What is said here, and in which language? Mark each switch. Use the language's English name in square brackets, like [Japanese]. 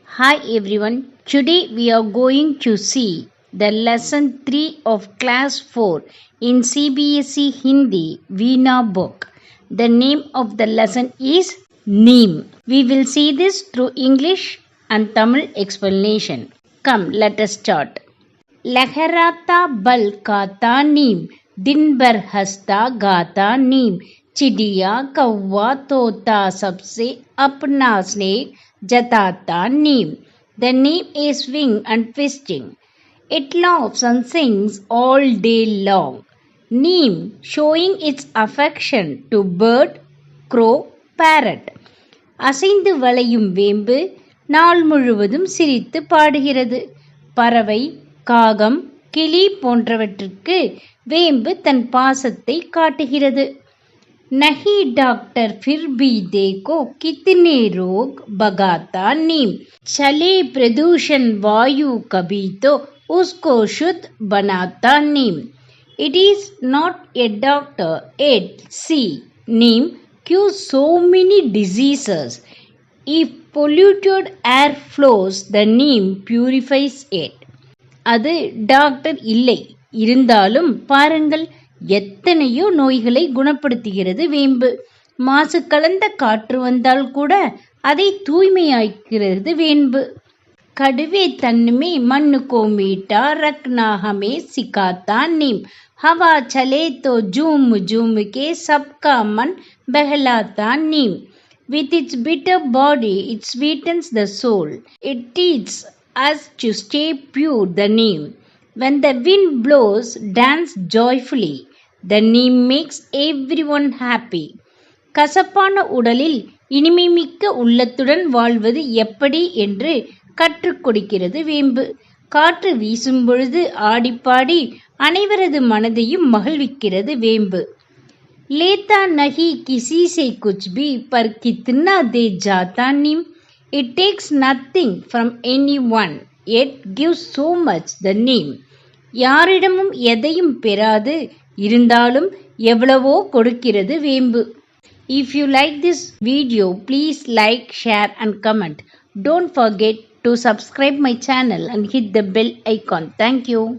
[English] Hi everyone, today we are going to see the lesson 3 of class 4 in CBSE Hindi Veena book. The name of the lesson is Neem. We will see this through English and Tamil explanation. Come, let us start. [Hindi] लहराता बल खाता नीम दिन भर हंसता गाता नीम चिड़िया कौवा तोता सबसे अपना स्नेह जताता नीम. [English] The neem is swing and twisting. It laughs and sings all day long. Neem showing its affection to bird, crow, parrot. [Tamil] அசைந்து வளையும் வேம்பு நாள் முழுவதும் சிரித்து பாடுகிறது. பறவை, காகம், கிளி போன்றவற்றுக்கு வேம்பு தன் பாசத்தை காட்டுகிறது. [Hindi] नहीं डॉक्टर फिर भी देखो कितने रोग भगाता नीम चले प्रदूषण वायु कभी तो उसको शुद्ध बनाता नीम. [English] It is not a doctor yet see neem cures so many diseases. If polluted air flows the neem purifies it. [Tamil] அது டாக்டர் இல்லை, இருந்தாலும் பாருங்கள், எத்தனையோ நோய்களை குணப்படுத்துகிறது வேம்பு. மாசு கலந்த காற்று வந்தால் கூட அதை தூய்மையாக்கிறது வேம்பு. [Hindi] कड़वे तन में मन को मीठा रखना हमें सिखाता नीम हवा चले तो झूम झूम के सबका मन बहलाता नीम. [English] With its bitter body it sweetens the soul. It teaches us to stay pure. The neem. When the wind blows, dance joyfully. The neem makes everyone happy. [Tamil] கசப்பான உடலில் இனிமை மிக்க உள்ளத்துடன் வாழ்வது எப்படி என்று கற்றுக் கொடுக்கிறது வேம்பு. காற்று வீசும் பொழுது ஆடிப்பாடி அனைவரது மனதையும் மகிழ்விக்கிறது வேம்பு. [Hindi] लेता नहीं किसी से कुछ भी पर कितना दे जाता नीम. [English] It takes nothing from anyone yet gives so much. The neem. [Tamil] யாரிடமும் எதையும் பெறாது, இருந்தாலும் எவ்வளவோ கொடுக்கிறது வேம்பு. [English] If you like this video, please like, share and comment. Don't forget to subscribe my channel and hit the bell icon. Thank you.